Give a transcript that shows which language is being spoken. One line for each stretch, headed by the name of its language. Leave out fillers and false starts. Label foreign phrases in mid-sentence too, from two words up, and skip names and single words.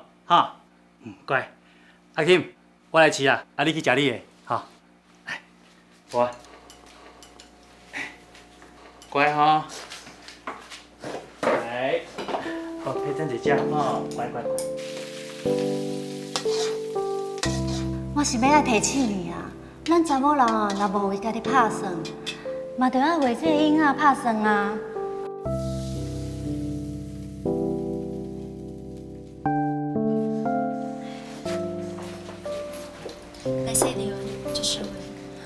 Min Nan Chinese: 哈，乖。阿 Kim， 我来饲啊，啊你去食你的，哈。来，我。乖哈。来，好，佩珍姐姐，哦，乖乖乖。我是要来提醒你啊，咱查某人啊，若无为家己拍算，嘛着爱为这个囡仔拍算啊。来细条，就是我。